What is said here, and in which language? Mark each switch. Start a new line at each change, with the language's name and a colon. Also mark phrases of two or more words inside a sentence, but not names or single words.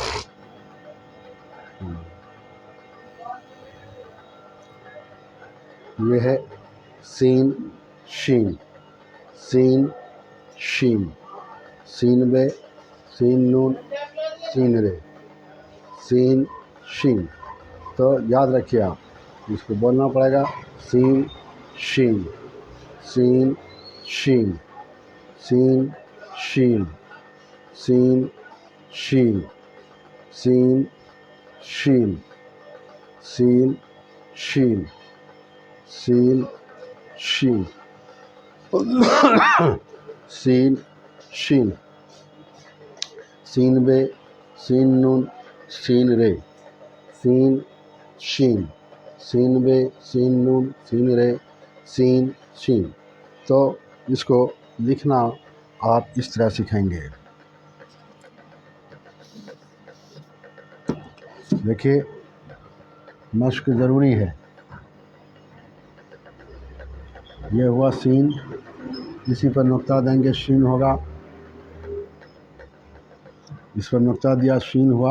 Urdu: یہ ہے سین شین سین شین سین بے سین نون سین رے سین شین۔ تو یاد رکھیے آپ اس کو بولنا پڑے گا سین شین سین شین سین شین سین شین سین شین سین شین سین شین سین شین سین بے سین نون سین رے سین شین سین بے سین نون سین رے سین شین۔ تو اس کو لکھنا آپ اس طرح سکھائیں گے۔ دیکھیے مشق ضروری ہے۔ یہ ہوا سین، اسی پر نقطہ دیں گے شین ہوگا، اس پر نقطہ دیا شین ہوا۔